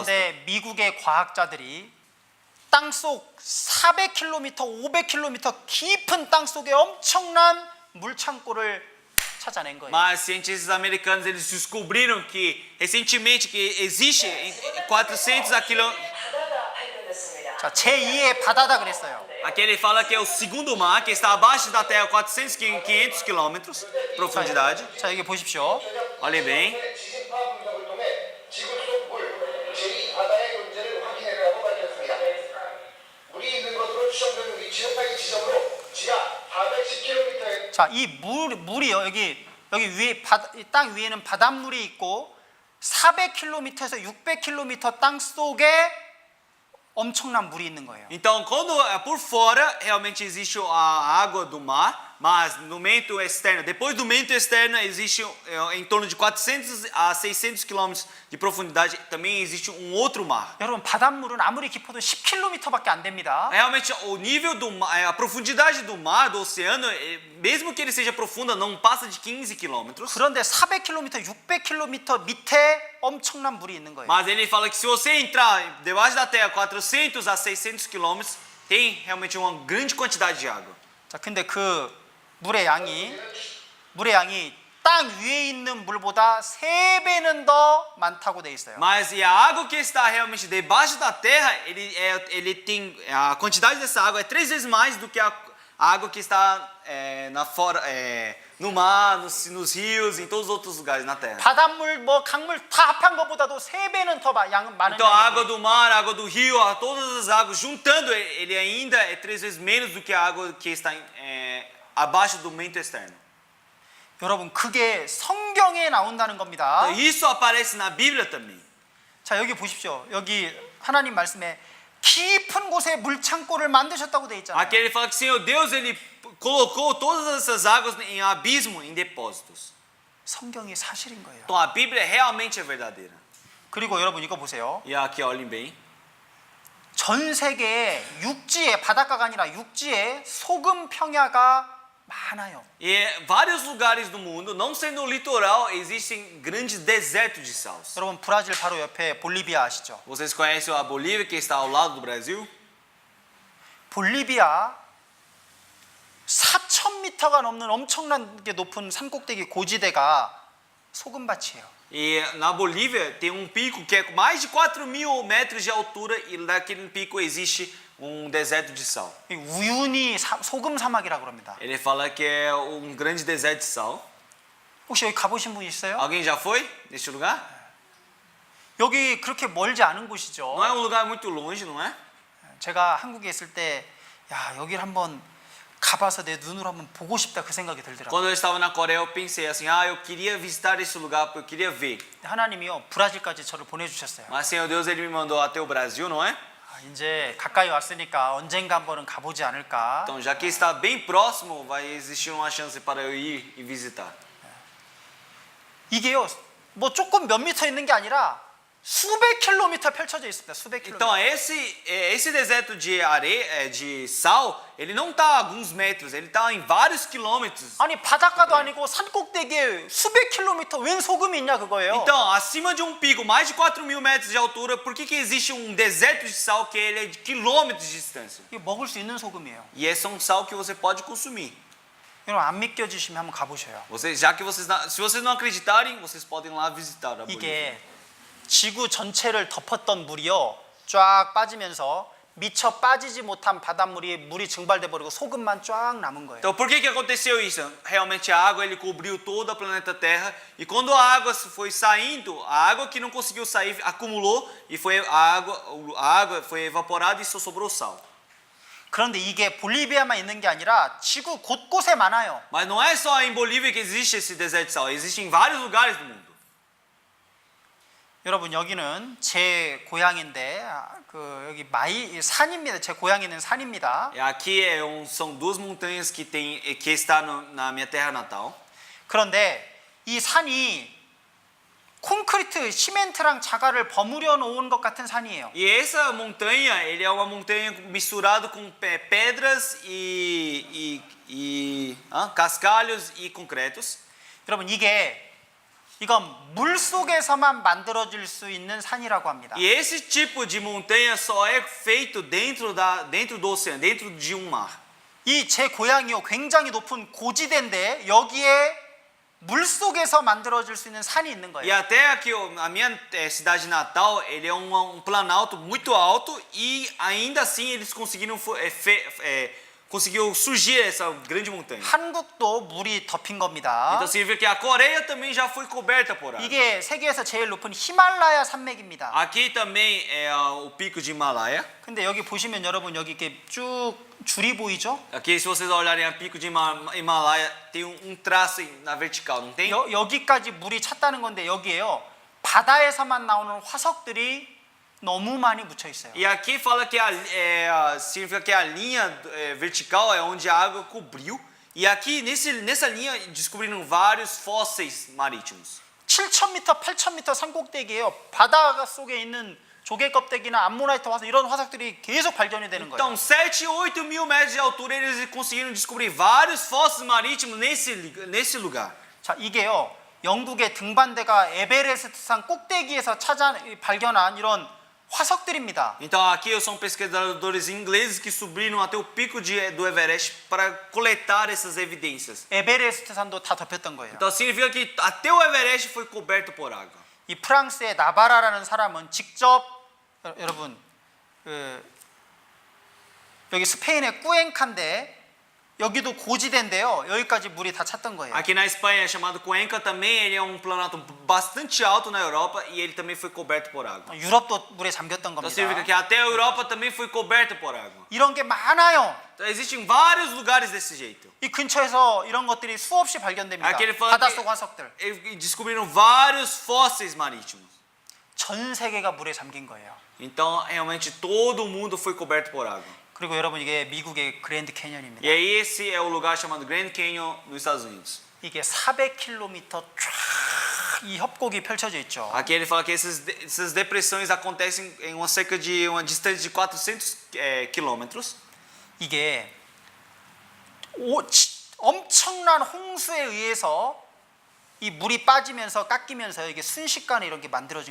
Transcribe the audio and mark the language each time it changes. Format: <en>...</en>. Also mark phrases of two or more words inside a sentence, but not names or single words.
<ko>그런데 미국의 과학자들이 땅속 400km, 500km 깊은 땅속에 엄청난 물 창고를 찾아낸 거예요.</ko> <pt>Mas cientistas americanos eles descobriram que recentemente que existe em 400 a quilômetros.</pt> <ko>바다가 발견됐습니다. 자, 제2의 바다다 그랬어요.</ko> <pt>Aqui ele fala que é o segundo mar, que está abaixo da terra, 500 quilômetros de profundidade.</pt> <ko>자, 여기 보십시오.</ko> <pt>Olhem bem.</pt> <ko>지진 파악 분석을 통해 지구 속 물, 제2바다의 존재를 확인해내라고 밝혔습니다. 물이 있는 것으로 추정되는 위치는 이 지점으로 지하 410km의 자, 이 물이요. 여기 위에 땅 위에는 바닷물이 있고 400km에서 600km 땅 속에 엄청난 물이 있는 거예요.</ko> <pt>Então, quando por fora realmente existe a água do mar, mas no meio externo, depois do meio externo existe em torno de 400 a 600 quilômetros de profundidade, também existe um outro mar.</pt> <ko>여러분, 바닷물은 아무리 깊어도 10km밖에 안 됩니다.</ko> <pt>Realmente o nível do mar, a profundidade do mar, do oceano, mesmo que ele seja profunda, não passa de 15 quilômetros.</pt> <ko>그런데 400km, 600km 밑에 엄청난 물이 있는 거예요.</ko> <pt>Mas ele fala que se você entrar debaixo da terra 400 a 600 quilômetros, tem realmente uma grande quantidade de água.</pt> <ko>자, 근데 그 물의 양이 땅 위에 있는 물보다 3배는 더 많다고 돼 있어요.</ko> <pt>Mas e a água que está realmente debaixo da terra, ele tem a quantidade dessa água é 3 vezes mais do que a água que está no mar, nos rios, em todos os outros lugares na terra.</pt> <ko>바닷물, 강물 다 합한 것보다도 3배는 더 많은</ko> <pt>Então a água</pt> <ko>양이</ko> <pt>do mar, a água do rio, todas as águas juntando, ele ainda é 3 vezes menos do que a água que está abaixo do meio externo.</pt> <ko>여러분, 그게 성경에 나온다는 겁니다.</ko> <pt>Isso aparece na Bíblia também.</pt> <ko>자, 여기 보십시오. 여기 하나님 말씀에 깊은 곳에 물 창고를 만드셨다고 돼 있잖아요.</ko> <pt>Aqui ele fala que Senhor Deus ele colocou todas essas águas em abismo, em depósitos.</pt> <ko>성경이 사실인 거예요.</ko> <pt>Então a Bíblia realmente é verdadeira.</pt> <ko>그리고 여러분 이거 보세요.</ko> <pt>E aqui olhem bem.</pt> <ko>전 세계에 육지에 바닷가가 아니라 육지에 소금 평야가 많아요.</ko> <pt>E vários lugares do mundo, não sendo o litoral, existem grandes desertos de sal.</pt> <ko>여러분 브라질 바로 옆에 볼리비아 아시죠?</ko> <pt>Vocês conhecem a Bolívia, que está ao lado do Brasil?</pt> <ko>볼리비아 4,000m가 넘는 엄청나게 높은 산꼭대기 고지대가 소금밭이에요.</ko> <pt>E na Bolívia tem um pico que é mais de 4.000 metros de altura e naquele pico existe um deserto de sal.</pt> <ko>이 우유니 소금 사막이라고 그럽니다.</ko> <pt>Ele fala que é um grande deserto de sal.</pt> <ko>혹시 여기 가보신 분 있어요?</ko> <pt>Alguém já foi neste lugar?</pt> <ko>여기 그렇게 멀지 않은 곳이죠.</ko> <pt>Não é um lugar muito longe, não é?</pt> <ko>제가 한국에 있을 때 야, 여기를 한번 가봐서 내 눈으로 한번 보고 싶다 그 생각이 들더라고요.</ko> <pt>Quando eu estava na Coreia, eu pensei assim, eu queria visitar esse lugar porque eu queria ver.</pt> <ko>하나님이요 브라질까지 저를 보내주셨어요.</ko> <pt>Mas Senhor Deus, Ele me mandou até o Brasil, não é?</pt> <ko>이제 가까이 왔으니까 언젠가 한번은 가보지 않을까.</ko> <pt>Então, já que está bem próximo, vai existir uma chance para eu ir e visitar.</pt> <ko>이게요 뭐 조금 몇 미터 있는 게 아니라 수백 킬로미터 펼쳐져 있습니다. 수백 킬로미터.</ko> <pt>Então, esse deserto de areia, de sal, ele não está a alguns metros, ele está em vários quilômetros.</pt> <ko>아니 바닷가도 아니고 산 꼭대기에 수백 킬로미터 웬 소금이 있냐 그거예요.</ko> <pt>Então, acima de um pico, mais de 4.000 metros de altura, por que existe um deserto de sal que ele é de quilômetros de distância?</pt> <ko>이게 먹을 수 있는 소금이에요.</ko> <pt>E esse é um sal que você pode consumir.</pt> <ko>여러분 안 믿겨지시면 한번 가보셔요.</ko> <pt>Já que se vocês não acreditarem, vocês podem lá visitar a Bolívia.</pt> <ko>이게 지구 전체를 덮었던 물이요 쫙 빠지면서 미처 빠지지 못한 바닷물이 물이 증발돼 버리고 소금만 쫙 남은 거예요.</ko> <pt>Então, por que aconteceu isso? Realmente a água ele cobriu todo o planeta Terra e quando a água foi saindo, a água que não conseguiu sair acumulou e foi a água foi evaporada e só sobrou sal.</pt> <ko>그런데 이게 볼리비아만 있는 게 아니라 지구 곳곳에 많아요.</ko> <pt>Mas não é só em Bolívia que existe esse deserto de sal, existe em vários lugares do mundo.</pt> <ko>여러분 여기는 제 고향인데 여기 산입니다. 제 고향에 있는 산입니다.</ko> <pt>E aqui são duas montanhas que está na minha terra natal.</pt> <ko>그런데 이 산이 콘크리트, 시멘트랑 자갈을 버무려 놓은 것 같은 산이에요.</ko> <pt>E essa montanha, ele é uma montanha misturado com pedras cascalhos e concretos.</pt> <ko>여러분 이건 물 속에서만 만들어질 수 있는 산이라고 합니다.</ko> <pt>E esse tipo de montanha só é feito dentro do oceano, dentro de um mar.</pt> <ko>이 제 고향이요 굉장히 높은 고지대인데 여기에 물 속에서 만들어질 수 있는 산이 있는</ko> <pt>E</pt> <ko>거예요.</ko> <pt>até aqui a minha cidade natal, ele é um planalto muito alto e ainda assim eles conseguiram conseguiu surgir essa grande montanha.</pt> <ko>한국도 물이 덮인 겁니다.</ko> <pt>Então significa que a Coreia também já foi coberta por água.</pt> <ko>이게 세계에서 제일 높은 히말라야 산맥입니다.</ko> <pt>Aqui também é o pico de Himalaia.</pt> <ko>근데 여기 보시면 여러분 여기 이렇게 쭉 줄이 보이죠?</ko> <pt>Aqui se vocês olharem o pico de Himalaia tem traço na vertical, não tem?</pt> <ko>여기까지 물이 찼다는 건데 여기에요 바다에서만 나오는 화석들이 너무 많이 묻혀 있어요.</ko> <pt>E aqui fala que significa que a linha vertical é onde a água cobriu. E aqui nessa linha descobriram vários fósseis marítimos.</pt> <ko>7,000m, 8,000m 산꼭대기예요. 바다 속에 있는 조개 껍데기나 암모나이트 화석 이런 화석들이 계속 발견이 되는 거예요.</ko> <pt>Então, 7, 8 mil metros de altura eles conseguiram descobrir vários fósseis marítimos nesse lugar.</pt> <ko>자, 이게요. 영국의 등반대가 에베레스트산 꼭대기에서 발견한 이런 화석들입니다.</ko> <pt>Então, aqui são pesquisadores ingleses que subiram até o pico do Everest para coletar essas evidências.</pt> <ko>에베레스트산도 다 덮였던 거예요.</ko> <pt>Então, significa que até o Everest foi coberto por água.</pt> <ko>이 프랑스의 나바라라는 사람은 직접 여러분 여기 스페인의 꾸엔카인데 여기도 고지대인데요. 여기까지 물이 다 찼던 거예요.</ko> <pt>Aqui na Espanha é chamado Cuenca também, ele é um planalto bastante alto na Europa e ele também foi coberto por água.</pt> <ko>유럽도 물에 잠겼던</ko> <pt>Então significa</pt> <ko>겁니다.</ko> <pt>que até a Europa também foi coberta por água.</pt> <ko>이런 게 많아요.</ko> <pt>Então existem vários lugares desse jeito.</pt> <ko>이 근처에서 이런 것들이 수없이 발견됩니다.</ko> <pt>Aqui ele fala</pt> <ko>바닷속 화석들.</ko> <pt>que descobriram vários fósseis marítimos.</pt> <ko>전 세계가 물에 잠긴 거예요.</ko> <pt>Então realmente todo mundo foi coberto por água.</pt> <ko>그리고 여러분 이게 미국의 그랜드 캐년입니다.</ko> <pt>E aí esse é o lugar chamado Grand Canyon nos Estados Unidos.</pt> <ko>이게 400km 쫙 이 협곡이 펼쳐져 있죠.</ko> <pt>Aqui ele fala que essas depressões acontecem em cerca de uma distância de 400 quilômetros.</pt> <ko>이게 엄청난 홍수에 의해서 이 물이 빠지면서 깎이면서 이게 순식간에 이런 게 만들어진</ko>